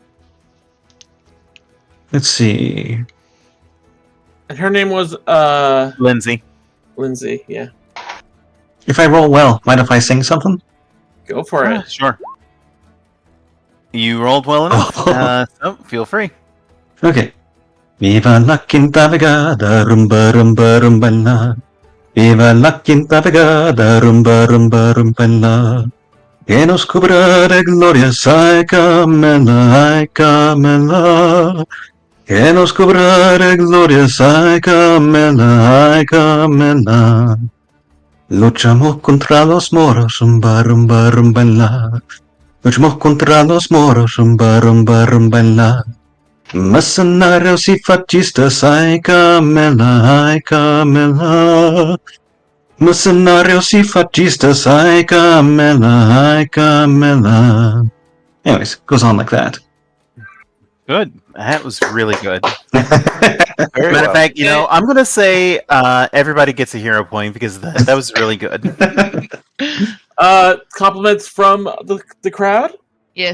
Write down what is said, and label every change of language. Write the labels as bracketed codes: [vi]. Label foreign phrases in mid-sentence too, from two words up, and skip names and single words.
[en] Let's see. And her name was Lindsay. Lindsay. Yeah, If I roll well, mind if I sing something? go for it. Sure. You rolled well enough, so feel free. Okay. [es] Viva la quinta vegada, rumba rumba rumba la. Viva la quinta vegada, rumba rumba rumba la. Que nos cubra de glorias, ay Camela, ay Camela. Que nos cubra de glorias, ay Camela, ay Camela. Luchamos contra los moros, rumba rumba rumba la. Luchamos contra los moros, rumba rumba rumba la. Mercenarios y fascistas, ay Camela, ay Camela. Mercenarios y fascistas, ay Camela, ay Camela. [en] Anyways, goes on like that. Good. That was really good. Very Matter well. of fact, I'm gonna say everybody gets a hero point because that was really good. Compliments from the crowd. Yes.